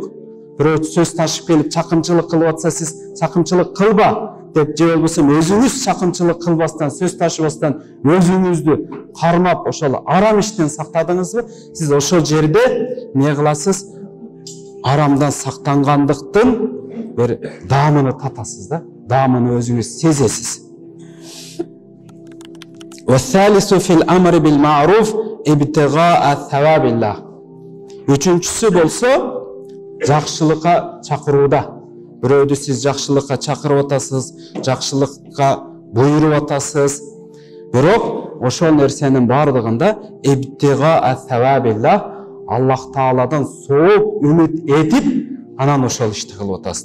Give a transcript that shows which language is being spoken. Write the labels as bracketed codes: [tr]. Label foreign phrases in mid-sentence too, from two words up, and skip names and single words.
[ky] Бирөө сөз ташып келип чакымчылык кылып атса, сиз чакымчылык кылба деп, же болбосо өзүңүз чакымчылык кылбастан, сөз ташыбастан өзүңүздү кармап, ошол арам иштен сактадыңызбы? Сиз ошол жерде не кыласыз? Арамдан сактангандыктын бир даамыны татасыз да, даамыны өзүңүз сезесиз. [ar] والثالث في الأمر بالمعروف ابتغاء ثواب الله. [ky] Үчүнчүсү болсо жақшылыққа чакырууда. Бирөөдү сиз жақшылыққа чакырып атасыз, жақшылыққа буйруп атасыз. Бирок ошол нерсенин бардыгында [ar] ابتغاء ثواب الله, [ky] Аллах Тааладан сооп үмүт этип, анан ошол ишти кылып атасыз.